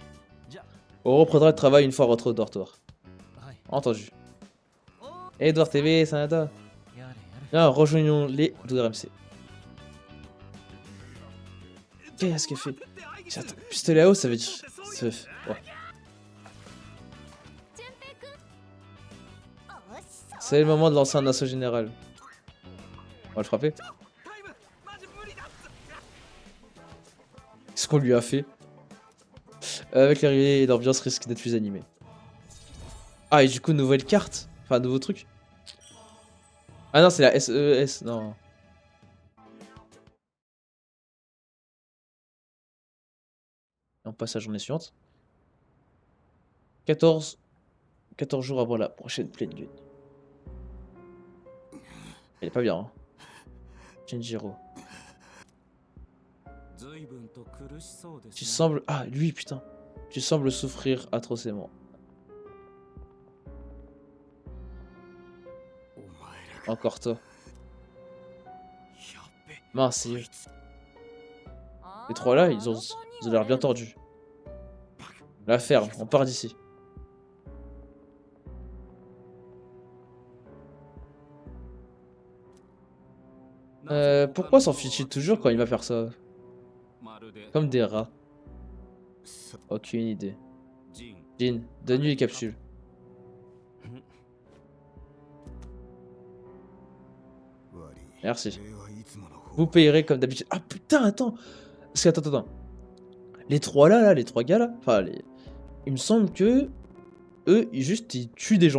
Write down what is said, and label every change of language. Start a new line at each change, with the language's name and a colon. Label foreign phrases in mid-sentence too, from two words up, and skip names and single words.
French: On reprendra le travail une fois rentré au dortoir. Entendu. Edouard TV, Sanada. Viens, rejoignons les 12 RMC. Qu'est-ce qu'elle fait? Attends, pistolet à eau, ça veut dire... Ouais.
Japanese: 淳平くんおっしゃ
French: C'est le moment de lancer un assaut général. On va le frapper.
Japanese: タイムマジ無理だっつ
French: Qu'est-ce qu'on lui a fait? Avec l'arrivée, l'ambiance risque d'être plus animée. Ah, et du coup, nouvelle carte? Enfin, nouveau truc? Ah non, c'est la SES, non. Et on passe à la journée suivante. 14 jours avant la prochaine pleine lune. Elle est pas bien, hein. Shinjiro.
Japanese: 随分と苦しそうです
French: Tu sembles... Ah, lui, putain. Tu sembles souffrir atrocement.
Japanese: お前らが
French: Encore toi.
Japanese: やっべ
French: Mince, c'est eux. あー Les trois là, あ ils
Japanese: の
French: ont,
Japanese: 三
French: ils
Japanese: 人
French: ont
Japanese: は
French: l'air bien
Japanese: ね
French: tordus. La ferme, on part d'ici. Pourquoi s'enfuit-il toujours quand il va faire ça?
Japanese: まるで
French: Comme des rats.
Japanese: さ
French: Aucune idée. ジン Jin, donne-lui les capsules. Merci. Vous payerez comme d'habitude. Ah putain, attends. Parce que, attends. Les trois là, les trois gars là, enfin, il me semble que eux, ils tuent des gens.